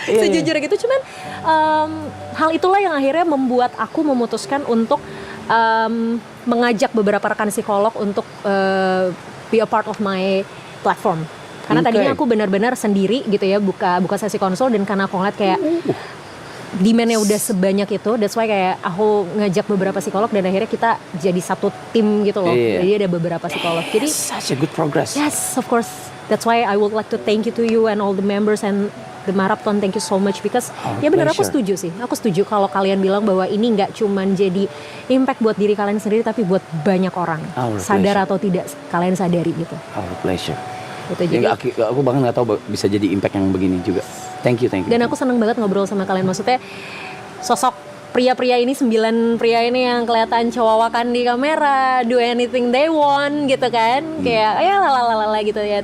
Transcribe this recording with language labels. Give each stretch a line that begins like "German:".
Indonesian: Sejujurnya gitu, cuman hal itulah yang akhirnya membuat aku memutuskan untuk mengajak beberapa rekan psikolog untuk
English: be a part of my platform.
Indonesian: Karena tadinya aku benar-benar sendiri gitu ya, buka sesi konsul, dan karena aku ngeliat kayak demand-nya udah sebanyak itu,
English: that's why
Indonesian: kayak aku ngajak beberapa psikolog dan akhirnya kita jadi satu tim gitu loh. Jadi ada beberapa psikolog. Jadi
English: such a good progress. Yes, of course. That's why I would like to thank you to you and all the members and the marathon. Thank you so much because
Indonesian: ya benar, aku setuju sih. Aku setuju kalau kalian bilang bahwa ini nggak cuman jadi impact buat diri kalian sendiri, tapi buat banyak orang. Sadar atau tidak kalian sadari gitu.
English: Our pleasure.
Indonesian: Gitu, jadi aku bahkan nggak tahu bisa jadi impact yang begini juga.
English: Thank you.
Indonesian: Dan aku seneng banget ngobrol sama kalian. Maksudnya sosok pria-pria ini, 9 pria ini yang kelihatan cowawakan di kamera,
English: do anything they want
Indonesian: gitu kan, kayak ya lalala gitu ya.